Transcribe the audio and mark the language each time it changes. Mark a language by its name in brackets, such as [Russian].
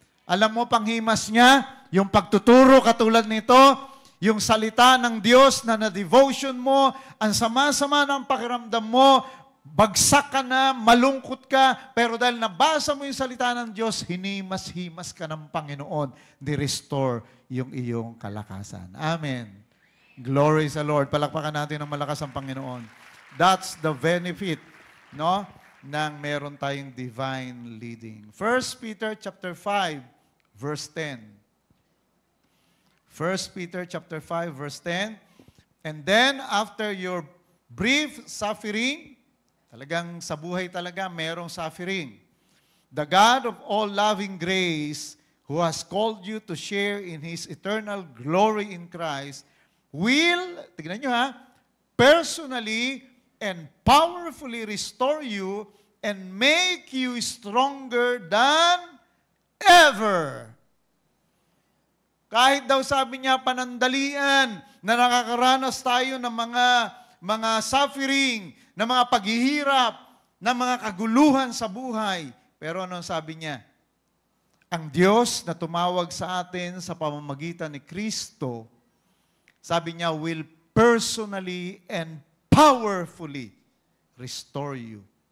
[Filipino] Alam mo, panghimas niya, yung pagtuturo katulad nito, yung salita ng Diyos na na-devotion mo, ang sama-sama ng pakiramdam mo, bagsak ka na, malungkot ka, pero dahil nabasa mo yung salita ng Diyos, hinimas-himas ka ng Panginoon, ni-restore yung iyong kalakasan. Amen. Glory sa Lord. Palakpakan natin ng malakas ang Panginoon. [English] That's the benefit, no, nang meron tayong divine leading. 1 Peter chapter 5, verse 10. 1 Peter chapter 5, verse 10. And then, after your brief suffering, [Filipino] talagang sa buhay talaga, merong suffering. [English] The God of all loving grace, who has called you to share in His eternal glory in Christ, will, [Filipino] tignan nyo ha, [English] personally and powerfully restore you and make you stronger than ever. [Filipino] Kahit daw sabi niya panandalian na nakakaranas tayo ng mga suffering, ng mga paghihirap, ng mga kaguluhan sa buhay. Pero ano sabi niya? Ang Diyos na tumawag sa atin sa pamamagitan ni Kristo, sabi niya, [English] will personally and powerfully restore you.